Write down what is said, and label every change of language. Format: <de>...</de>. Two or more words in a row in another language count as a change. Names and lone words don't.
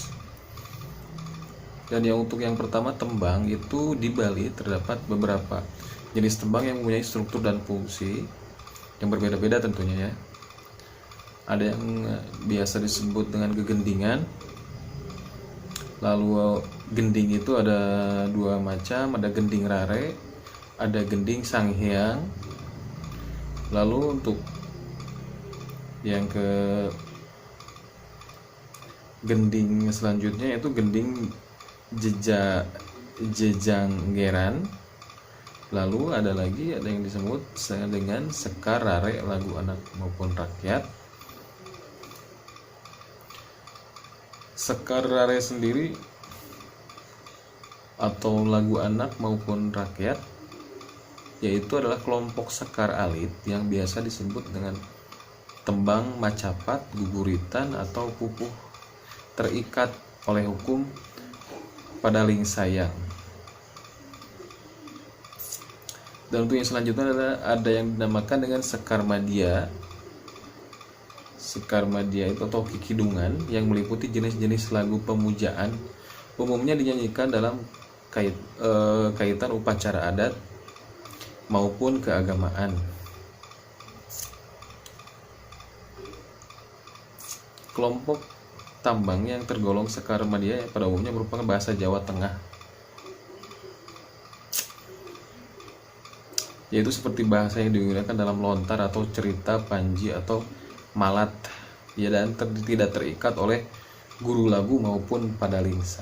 <id>Dan untuk yang pertama tembang, itu di Bali terdapat beberapa jenis tembang yang mempunyai struktur dan fungsi yang berbeda-beda tentunya ya. Ada yang biasa disebut dengan gegendingan. Lalu gending itu ada 2 macam, ada gending rare, ada gending sanghyang. Lalu untuk yang ke gending selanjutnya yaitu gending jejanggeran. Lalu ada yang disebut dengan sekar rare lagu anak maupun rakyat. Sekar rare sendiri atau lagu anak maupun rakyat yaitu adalah kelompok sekar alit yang biasa disebut dengan tembang macapat, guguritan, atau pupuh terikat oleh hukum pada lingsayang. Dan untuk yang selanjutnya ada yang dinamakan dengan sekar madya. Sekar madya itu atau kikidungan yang meliputi jenis-jenis lagu pemujaan, umumnya dinyanyikan dalam kaitan upacara adat maupun keagamaan. Kelompok tambang yang tergolong sekar madya pada umumnya merupakan bahasa Jawa Tengah, yaitu seperti bahasa yang digunakan dalam lontar atau cerita panji atau malat ya, dan tidak terikat oleh guru lagu maupun padalingsa.</id>